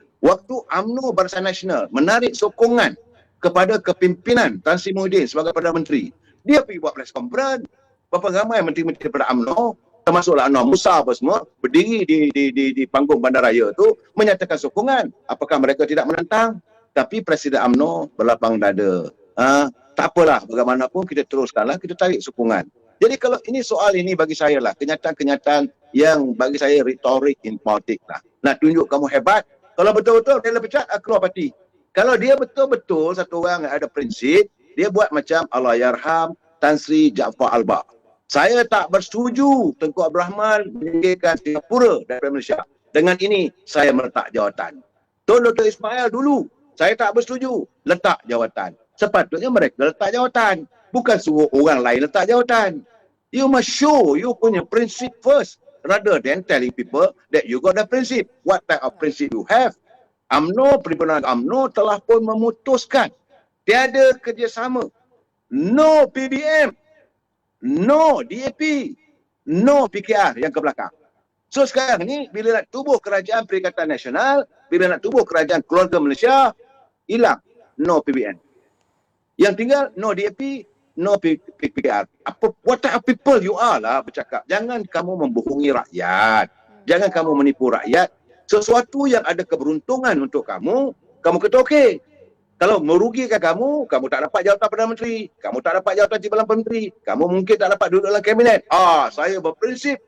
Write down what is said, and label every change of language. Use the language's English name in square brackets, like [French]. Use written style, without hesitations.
[Malay] Waktu UMNO Barisan Nasional menarik sokongan kepada kepimpinan Tan Sri Muhyiddin sebagai Perdana Menteri, dia pergi buat press conference. Berapa ramai menteri-menteri daripada UMNO, termasuklah Anwar Musa apa semua, berdiri di panggung bandaraya itu menyatakan sokongan. Apakah mereka tidak menentang? Tapi Presiden UMNO berlapang dada. Tak apalah, bagaimanapun kita teruskanlah, kita tarik sokongan. Jadi kalau ini soal ini bagi saya lah, kenyataan-kenyataan yang bagi saya retorik in politik lah. Nak tunjuk kamu hebat, kalau betul-betul dia lepecat, keluar parti. Kalau dia betul-betul satu orang yang ada prinsip, dia buat macam Allahyarham Tan Sri Jaafar Albak. Saya tak bersetuju Tengku Abdul Rahman meninggalkan Singapura daripada Malaysia. Dengan ini, saya meletak jawatan. Tun Dr. Ismail dulu, saya tak bersetuju letak jawatan. Sepatutnya mereka letak jawatan. Bukan suruh orang lain letak jawatan. [English] You must show you [Malay] punya prinsip [English] first rather than telling people that you got the principle. What type of principle you have? [Malay] Perhimpunan UMNO telah pun memutuskan tiada kerjasama. No PBM, no DAP, no PKR yang ke belakang. So sekarang ni bila nak tubuh kerajaan Perikatan Nasional, bila nak tubuh kerajaan keluarga Malaysia, hilang no PBN. Yang tinggal no DAP, no PKR. [English] What type of people you are [Malay] lah bercakap. Jangan kamu membohongi rakyat. Jangan kamu menipu rakyat. Sesuatu yang ada keberuntungan untuk kamu, kamu kata okey. Kalau merugikan kamu, kamu tak dapat jawatan Perdana Menteri. Kamu tak dapat jawatan Timbalan Menteri. Kamu mungkin tak dapat duduk dalam kabinet. Saya berprinsip.